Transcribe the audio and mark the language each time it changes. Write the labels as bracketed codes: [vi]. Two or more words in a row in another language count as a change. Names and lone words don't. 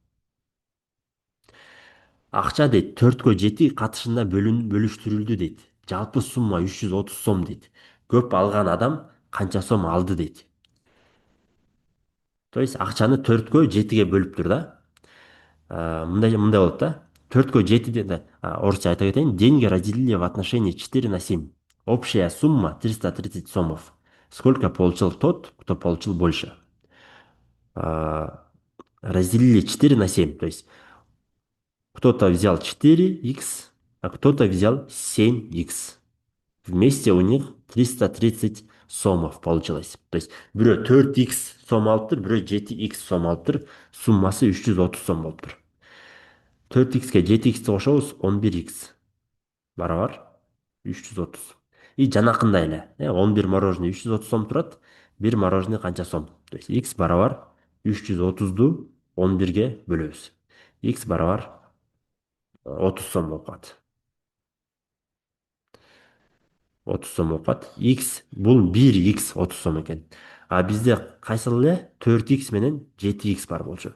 [ky] Акча дейт 4-7 катышында бөлүштүрүлдү дейт. Жалпы сумма 330 сом дейт. Көп алган адам канча сом алды дейт. [ru] То есть [ky] акчаны 4-7ге бөлүптүр да. Мындай болот да. 4-7 да. Орусча айта кетейин. [ru] Деньги разделили в отношении 4/7. Общая сумма 330 сомов. Сколько получил тот, кто получил больше? Разделили 4/7. То есть кто-то взял 4х, а кто-то взял 7х. Вместе у них 330 сомов получилось. То есть [ky] бирөө 4х сом алыптыр, бирөө 7х сом алыптыр. Суммасы 330 сом болуптур. 4х-ке 7х кошобуз, 11х барабар 330. И жанакындай эле, 11 мороженое 330 сом турат. Бир мороженое канча сом? [ru] То есть [ky] х барабар 330ду 11ге бөлөбүз. Х барабар 30 сом болуп калат. 30 сом болуп калат. Х бул 1х 30 сом экен. А бизде кайсыл эле 4х менен 7х бар болчу.